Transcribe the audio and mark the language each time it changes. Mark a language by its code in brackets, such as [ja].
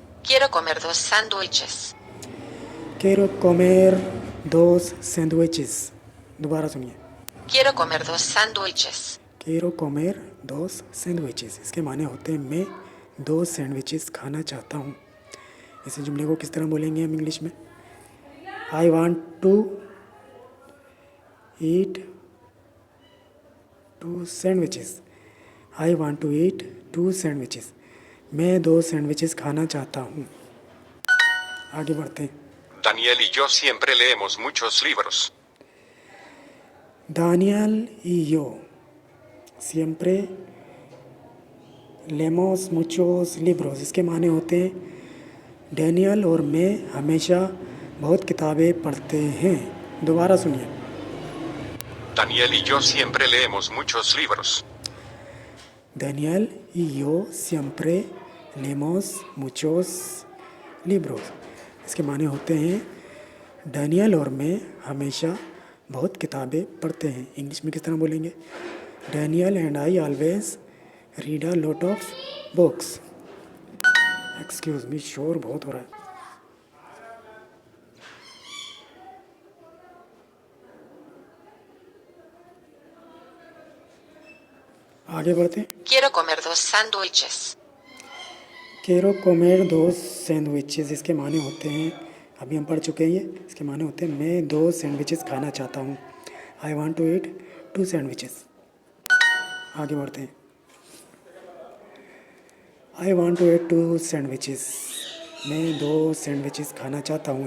[es] Quiero comer 2 sándwiches. Quiero comer 2 sandwiches। [hi] दोबारा सुनिए। [es] Quiero comer 2 sándwiches. Quiero comer 2 sandwiches। [hi] इसके माने होते हैं मैं 2 सैंडविचेस खाना चाहता हूँ। इसी जुमले को किस तरह बोलेंगे हम इंग्लिश में? [en] I want to eat 2 sandwiches. I want to eat 2 sandwiches. [hi] मैं 2 सैंडविचेस खाना चाहता हूँ। आगे बढ़ते हैं। [es] Daniel y yo siempre leemos muchos libros. Daniel y yo siempre leemos muchos libros. [hi] इसके माने होते हैं डैनियल और मैं हमेशा बहुत किताबें पढ़ते हैं। दोबारा सुनिए। [es] Daniel y yo siempre leemos muchos libros. Daniel y yo siempre leemos muchos libros. [hi] इसके माने होते हैं डैनियल और मैं हमेशा बहुत किताबें पढ़ते हैं। इंग्लिश में किस तरह बोलेंगे? [en] Daniel and I always read a lot of books. [hi] Excuse मी, शोर बहुत हो रहा है। आगे बढ़ते हैं। [es] Quiero comer 2 sándwiches. केरो कोमेर दो सैंडविचेस, [hi] इसके माने होते हैं, अभी हम पढ़ चुके हैं ये। इसके माने होते हैं मैं 2 सैंडविचेस खाना चाहता हूँ। [en] I want to eat 2 sandwiches. [hi] आगे बढ़ते हैं। [en] I want to eat 2 sandwiches, [hi] मैं 2 सैंडविचेस खाना चाहता हूँ।